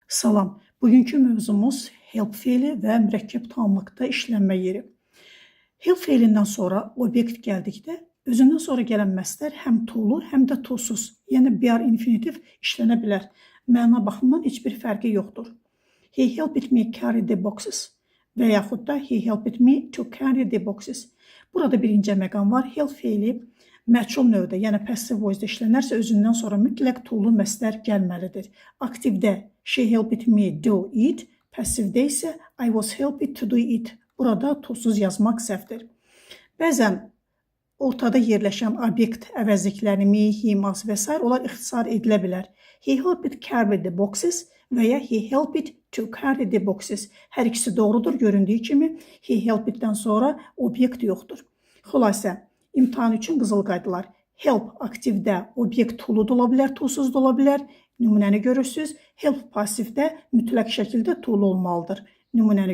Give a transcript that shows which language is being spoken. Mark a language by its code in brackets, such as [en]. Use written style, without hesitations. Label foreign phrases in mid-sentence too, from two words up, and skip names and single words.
[az] Salam. Bugünkü mövzumuz help feili və mürəkkəb tamamlıqda işlənmə yeri. Help feilindən sonra obyekt gəldikdə özündən sonra gələn məsdər həm to'lu, həm də to'suz, yəni BR infinitiv işlənə bilər. Məna baxımından heç bir fərqi yoxdur. [en] He helped me carry the boxes [az] və yaxud da [en] he helped me to carry the boxes. [az] Burada birinci məqam var. Help feili məchul növdə, yəni [en] passive voice-da [az] işlənərsə özündən sonra mütləq to'lu məsdər gəlməlidir. [en] Aktivdə she helped me do it, [az] passivdə isə [en] I was helped to do it. [az] Burada to'suz yazmaq səhvdir. Bəzən ortada yerləşən obyekt əvəzliklərini me, him, us və s. onlar ixtisar edilə bilər. [en] He helped carry the boxes [az] və ya [en] he helped to carry the boxes. [az] Hər ikisi doğrudur. Göründüyü kimi [en] he helpeddən [az] sonra obyekt yoxdur. Xülasə, imtahan üçün qızıl qaydalar. Help aktivdə obyekt to'lu da ola bilər, to'suz da ola bilər. Nümunəni görürsünüz. Help passivdə mütləq şəkildə to'lu olmalıdır. Nümunəni görürsünüz.